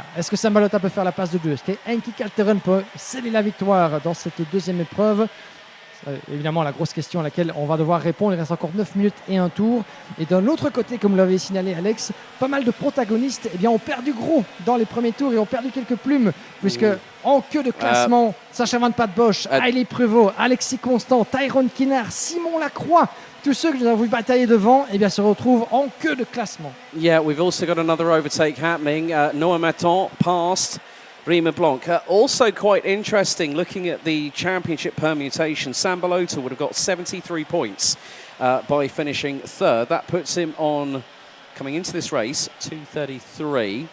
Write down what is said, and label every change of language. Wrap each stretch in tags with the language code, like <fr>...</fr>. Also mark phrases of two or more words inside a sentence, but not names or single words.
<fr>Est-ce que Sam Balota peut faire la passe de 2? Est-ce que Henki Calterin peut sceller la victoire dans cette 2e épreuve? Évidemment, la grosse question à laquelle on va devoir répondre. Il reste encore 9 minutes et 1 tour. Et d'un autre côté, comme vous l'avez signalé Alex, pas mal de protagonistes ont perdu gros dans les premiers tours et ont perdu quelques plumes, puisque en queue de classement, Sacha Van Pat Bosch, Hailey Prévost, Alexis Constant, Tyrone Kinard, Simon Lacroix, tous ceux que nous avons vu batailler devant se retrouvent en queue de classement.</fr> <en>Yeah, we've also got another overtake happening. Noah Maton passed Rima Blanc. Also quite interesting, looking at the championship permutation, Sam Balota would have got 73 points by finishing 3rd. That puts him on, coming into this race, 233.</en>